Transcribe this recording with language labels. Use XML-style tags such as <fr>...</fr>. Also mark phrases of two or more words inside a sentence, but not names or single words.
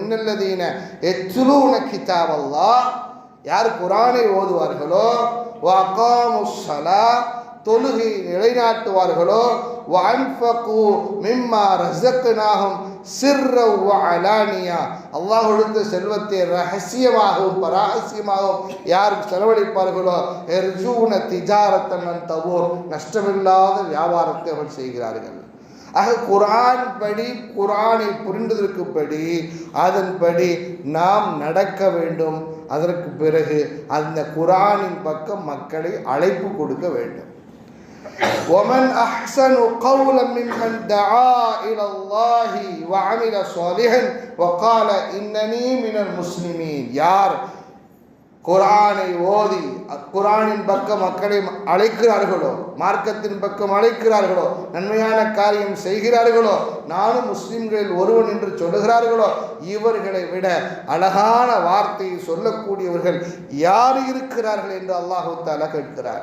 <ar>إن الذين يتلون كتاب الله,</ar> <ta>யார் குர்ஆனை ஓதுவார்களோ,</ta> <ar>وأقاموا الصلاة,</ar> <ta>தொழுகை நிலைநாட்டுவார்களோ,</ta> <ar>وأنفقوا مما رزقناهم سرا وعلانية,</ar> <ta>அல்லாஹ் கொடுத்த செல்வத்தை ரகசியமாகவும் பரஹசியமாகவும் யார் செலவழிப்பார்களோ,</ta> <ar>يرجون تجارة لن تبور,</ar> <ta>நஷ்டமில்லாத வியாபாரத்தை அவர்கள் செய்கிறார்கள். ஆக குர்ஆன் படி, குர்ஆனை புரிந்ததற்குப்படி அதன்படி நாம் நடக்க வேண்டும். அதற்கு பிறகு அந்த குர்ஆனின் பக்கம் மக்களை அழைப்பு கொடுக்க வேண்டும்.</ta> <ar>ومن أحسن قولا ممن دعا إلى الله وعمل صالحا وقال إنني من المسلمين,</ar> <ta>யார் குர்ஆனை ஓதி குர்ஆனின் பக்கம் மக்களை அழைக்கிறார்களோ, மார்க்கத்தின் பக்கம் அழைக்கிறார்களோ, நன்மையான காரியம் செய்கிறார்களோ, நானும் முஸ்லிம்களில் ஒருவன் என்று சொல்லுகிறார்களோ, இவர்களை விட அழகான வார்த்தையை சொல்லக்கூடியவர்கள் யார் இருக்கிறார்கள் என்று அல்லாஹ் தஆலா கேட்கிறார்.</ta>